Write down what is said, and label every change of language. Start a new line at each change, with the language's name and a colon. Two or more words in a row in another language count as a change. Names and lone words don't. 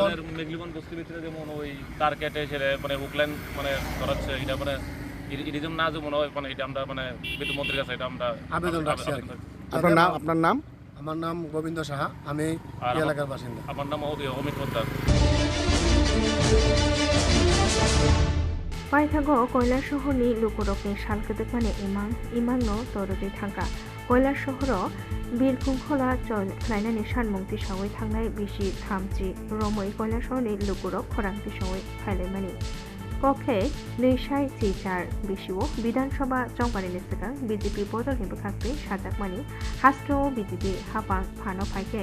Bangla: মেঘলিগঞ্জ বস্তির ভিতরে যেমন ওই তার কেটে ছেড়ে মানে হুকলাইন মানে ধরাচ্ছে, এটা মানে এটা না যে মনে হয় মানে এটা আমরা মানে বিদ্যুৎ মন্ত্রীর কাছে এটা আমরা আবেদন রাখছি। আপনার নাম? আমার নাম গোবিন্দ সাহা, আমি এই এলাকার বাসিন্দা। আমার নাম অমিত পোদ্দার।
Kok Borok: पाइथागो कयला सहरनि लुकुरकनि सालगोदोकमाने इमांनो तरदै थांगा कयला सहर बिरखुंखला चल ख्लायनानि सानमुंथि सावै थांनाय बिसि थामजि रमै कयला सहरनि लुकुरक खरांथि सावै फायलायमानि कखे नैसाय चिचार बिसिओ विधानसभा चंपारिनि सिगां बिजेपि बदलनि बोखाख्रि साजाकमानि हास्ट्रआव बिजेपि हाबां फानो फाइके